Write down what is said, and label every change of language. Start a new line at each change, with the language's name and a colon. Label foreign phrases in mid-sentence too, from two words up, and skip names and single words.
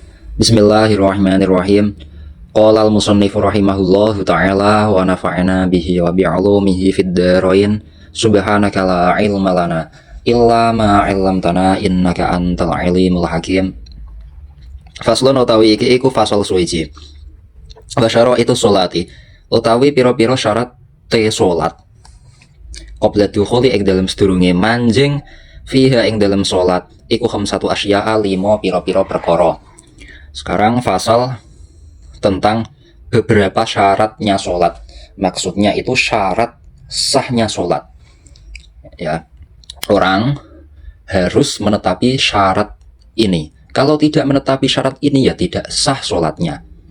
Arabic: بسم الله الرحمن الرحيم. قال المصنف رحمه الله تعالى ونفعنا به وبعلومه في الدارين. سبحانك لا علم لنا إلا ما علمتنا إنك أنت العليم الحكيم.
Javanese: Faslun utawi iki iku fasal suwiji.
Arabic: وشرائط الصلاة
Javanese: utawi pira-pira syarat te salat.
Arabic: قبل الدخول
Javanese: ing dalem sedurunge manjing fiha ing dalem salat iku
Arabic: خمسة أشياء
Javanese: 5 pira-pira perkara.
Indonesian: Sekarang fasal tentang beberapa syaratnya sholat. Maksudnya itu syarat sahnya sholat. Ya, orang harus menetapi syarat ini. Kalau tidak menetapi syarat ini ya tidak sah sholatnya.